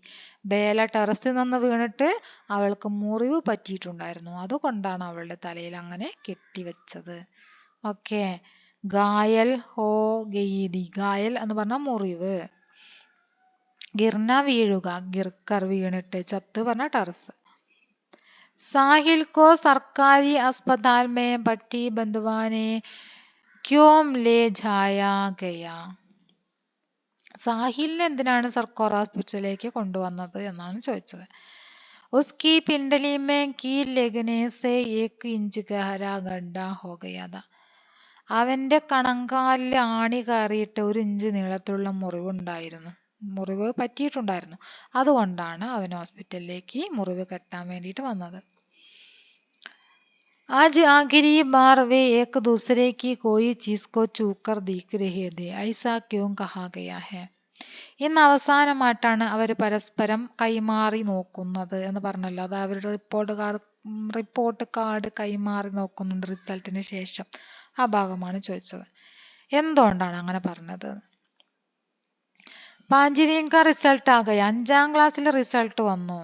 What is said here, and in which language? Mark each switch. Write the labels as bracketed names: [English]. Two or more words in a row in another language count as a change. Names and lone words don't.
[Malayalam] ബേല ടെറസിൽ നിന്ന് വീണിട്ട് അവൾക്ക് മുറിവ് പറ്റിയിട്ടുണ്ടായിരുന്നു. അതുകൊണ്ടാണ് അവളുടെ തലയിൽ അങ്ങനെ കെട്ടിവെച്ചത്. [Hindi] ഓക്കെ, घायल हो गई थी. [Malayalam] ഗായൽ എന്ന് പറഞ്ഞാൽ മുറിവ്. ഗിർന വീഴുക, ഗിർക്കർ വീണിട്ട്, ഛത്ത് പറഞ്ഞ ടെറസ്. [Hindi] साहिल को सरकारी अस्पताल में भट्टी बंधवाने क्यों ले जाया गया? [Malayalam] സാഹിലിനെ എന്തിനാണ് സർക്കാർ ഹോസ്പിറ്റലിലേക്ക് കൊണ്ടുവന്നത് എന്നാണ് ചോദിച്ചത്. [Hindi] उसकी पिंडली में कील लगने से 1 इंच गहरा गड्ढा हो गया था. [Malayalam] അവന്റെ കണങ്കാലിൽ ആണി കയറിയിട്ട് 1 ഇഞ്ച് നീളത്തിലുള്ള മുറിവ് പറ്റിയിട്ടുണ്ടായിരുന്നു. അതുകൊണ്ടാണ് അവൻ ഹോസ്പിറ്റലിലേക്ക് മുറിവ് കെട്ടാൻ വേണ്ടിയിട്ട് വന്നത്. [Hindi] आज आखिरी बार वे एक दूसरे की कोई चीज को छूकर देख रहे थे, ऐसा क्यों कहा गया है? [Malayalam] ഇന്ന് അവസാനമായിട്ടാണ് അവർ പരസ്പരം കൈമാറി നോക്കുന്നത് എന്ന് പറഞ്ഞല്ലോ. അത് അവരുടെ റിപ്പോർട്ട് കാർഡ് കൈമാറി നോക്കുന്നുണ്ട് റിസൾട്ടിന് ശേഷം. ആ ഭാഗമാണ് ചോദിച്ചത്. എന്തുകൊണ്ടാണ് അങ്ങനെ പറഞ്ഞത്? പാഞ്ചിവീങ്ക റിസൾട്ട് ആകെ 5ാം ക്ലാസ്സിലെ റിസൾട്ട് വന്നു.